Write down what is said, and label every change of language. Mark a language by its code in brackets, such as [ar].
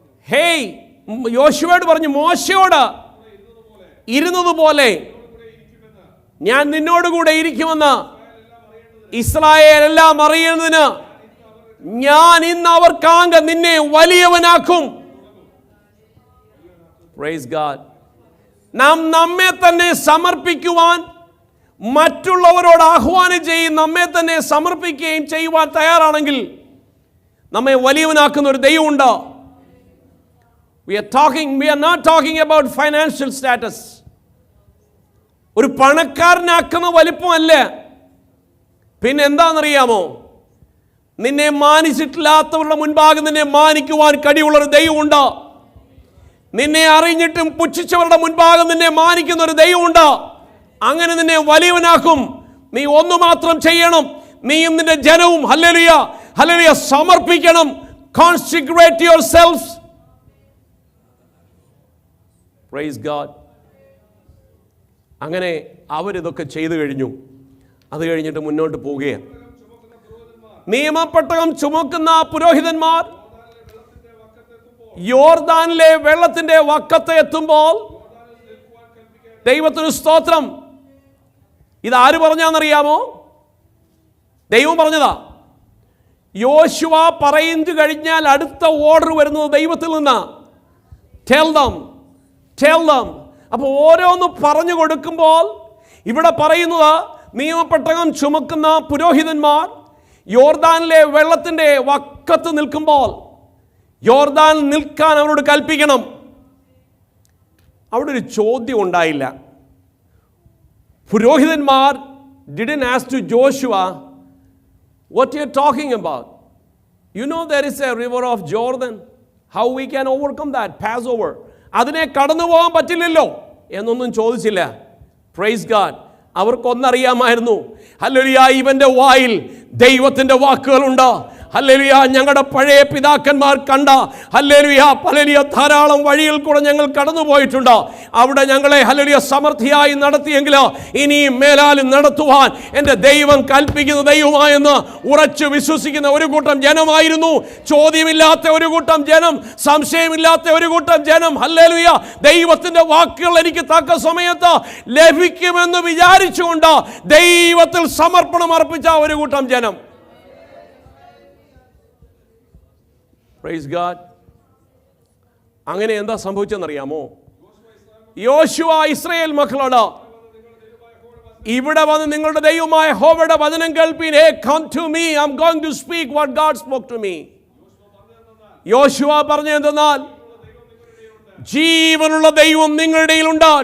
[ml] Hey, യോശുവയോട് പറഞ്ഞു, മോശയോട് ഇരുന്നതുപോലെ ഞാൻ നിന്നോടുകൂടെ ഇരിക്കുമെന്ന് ഇസ്രായേലെല്ലാം അറിയുന്നതിന് ഞാൻ ഇന്ന് അവർക്കാകെ നിന്നെ വലിയവനാക്കും. [en] Praise God. [ml] നാം നമ്മെ തന്നെ സമർപ്പിക്കുവാൻ, മറ്റുള്ളവരോട് ആഹ്വാനം ചെയ്യും, നമ്മെ തന്നെ സമർപ്പിക്കുകയും ചെയ്യുവാൻ തയ്യാറാണെങ്കിൽ നമ്മെ വലിയവനാക്കുന്ന ഒരു ദൈവമുണ്ട്. [en] We are not talking about financial status. [ml] ഒരു പണക്കാരനാക്കുന്ന വലിപ്പമല്ല. പിന്നെ എന്താണെന്നറിയാമോ? നിന്നെ മാനിച്ചിട്ടില്ലാത്തവരുടെ മുൻപാകെ നിന്നെ മാനിക്കുവാൻ കഴിവുള്ളൊരു ദൈവമുണ്ട്. നിന്നെ അറിഞ്ഞിട്ടും പുച്ഛിച്ചവരുടെ മുൻപാകെ നിന്നെ മാനിക്കുന്ന ഒരു ദൈവമുണ്ട്. അങ്ങനെ നിന്നെ വലിയവനാക്കും. നീ ഒന്നു മാത്രം ചെയ്യണം, നീയും നിന്റെ ജനവും ഹല്ലേലൂയ ഹല്ലേലൂയ സമർപ്പിക്കണം. [en] Consecrate yourselves. Praise God. [ml] അങ്ങനെ അവരിതൊക്കെ ചെയ്തു കഴിഞ്ഞു. അത് കഴിഞ്ഞിട്ട് മുന്നോട്ട് പോവുകയാണ്. നിയമപ്പെട്ടകം ചുമക്കുന്ന പുരോഹിതന്മാർ യോർദാനിലെ വെള്ളത്തിന്റെ വക്കത്ത് എത്തുമ്പോൾ, ദൈവത്തിന് സ്തോത്രം, ഇതാര് പറഞ്ഞാന്നറിയാമോ? ദൈവം പറഞ്ഞതാ. യോശുവ പറയുന്നത് കഴിഞ്ഞാൽ അടുത്ത ഓർഡർ വരുന്നത് ദൈവത്തിൽ നിന്നാ. [en] Tell them. [ml] അപ്പോൾ ഓരോന്ന് പറഞ്ഞു കൊടുക്കുമ്പോൾ ഇവിടെ പറയുന്നത്, നിയമപ്പെട്ടകം ചുമക്കുന്ന പുരോഹിതന്മാർ യോർദാനിലെ വെള്ളത്തിൻ്റെ വക്കത്ത് നിൽക്കുമ്പോൾ യോർദാൻ നിൽക്കാൻ അവരോട് കൽപ്പിക്കണം. അവിടെ ഒരു ചോദ്യം ഉണ്ടായില്ല. [en] പുരോഹിതന്മാർ didn't ask to Joshua, what you are talking about? You know there is a river of Jordan. How we can overcome that? Passover. [ml] അതിനെ കടന്നു പോകാൻ പറ്റില്ലല്ലോ എന്നൊന്നും ചോദിച്ചില്ല. [en] Praise God. [ml] അവർക്കൊന്നറിയാമായിരുന്നു, ഹല്ലേലൂയ, ഇവന്റെ വായിൽ ദൈവത്തിന്റെ വാക്കുകളുണ്ട്. ഹല്ലേലൂയ, ഞങ്ങളുടെ പഴയ പിതാക്കന്മാർ കണ്ട ഹല്ലേലൂയ ഹല്ലേലൂയ ധാരാളം വഴിയിൽ കൂടെ ഞങ്ങൾ കടന്നു പോയിട്ടുണ്ട്. അവിടെ ഞങ്ങളെ ഹല്ലേലൂയ സമൃദ്ധിയായി നടത്തിയെങ്കിൽ ഇനിയും മേലാലും നടത്തുവാൻ എൻ്റെ ദൈവം കൽപ്പിക്കുന്ന ദൈവമായെന്ന് ഉറച്ചു വിശ്വസിക്കുന്ന ഒരു കൂട്ടം ജനമായിരുന്നു. ചോദ്യമില്ലാത്ത ഒരു കൂട്ടം ജനം, സംശയമില്ലാത്ത ഒരു കൂട്ടം ജനം. ഹല്ലേലൂയ, ദൈവത്തിന്റെ വാക്കുകൾ എനിക്ക് തക്ക സമയത്ത് ലഭിക്കുമെന്ന് വിചാരിച്ചുകൊണ്ട് ദൈവത്തിൽ സമർപ്പണം അർപ്പിച്ച ഒരു കൂട്ടം ജനം. [en] Praise God. [ml] അങ്ങനെ എന്താ സംഭവിച്ചെന്നറിയാമോ? യോശുവ ഇസ്രായേൽ മക്കളോട്, ഇവിടെ വന്ന് നിങ്ങളുടെ ദൈവമായ യഹോവയുടെ വചനം കേൾപ്പീൻ. [en] Hey, come to me. I'm going to speak what God spoke to me. [ml] യോശുവ പറഞ്ഞതെന്നാൽ, ജീവനുള്ള ദൈവം നിങ്ങളുടെ ഇടയിലുണ്ട്.